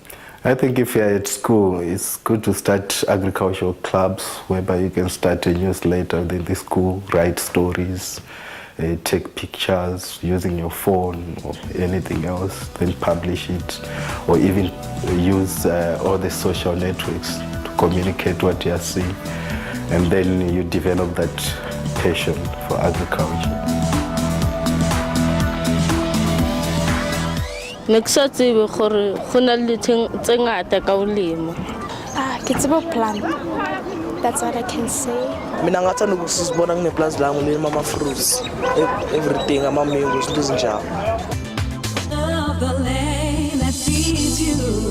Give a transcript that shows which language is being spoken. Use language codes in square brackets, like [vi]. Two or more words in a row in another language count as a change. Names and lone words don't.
[en] I think if you're at school, it's good to start agricultural clubs whereby you can start a newsletter within the school, write stories, take pictures using your phone or anything else, then publish it, or even use all the social networks to communicate what you are seeing. And then you develop that passion for agriculture. [nso] Ne ke sa tsebe gore go na le tse ngata ka o lemo. Ke tsebe [en] plant. That's what I can say. [zu] Mina ngathanda ukusizibona kuneplaza lami lelima ama-fruits, everything, ama-mangoes, into ezinjalo. [en] Of the land that feeds you.